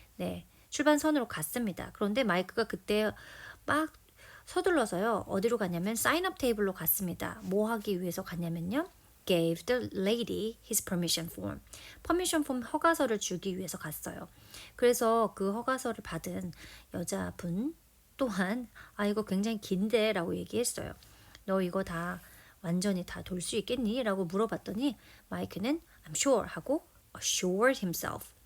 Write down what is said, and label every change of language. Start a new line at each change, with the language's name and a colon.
Korean: 네, 출발선으로 갔습니다. 그런데 마이크가 그때 막 서둘러서요. 어디로 갔냐면 사인업 테이블로 갔습니다. 뭐 하기 위해서 갔냐면요.
English: gave the lady his permission form.
Korean: 퍼미션 폼 허가서를 주기 위해서 갔어요. 그래서 그 허가서를 받은 여자분 또한 이거 굉장히 긴데 라고 얘기했어요. 너 이거 완전히 다 돌 수 있겠니? 라고 물어봤더니 마이크는
English: I'm sure
Korean: 하고
English: assured himself.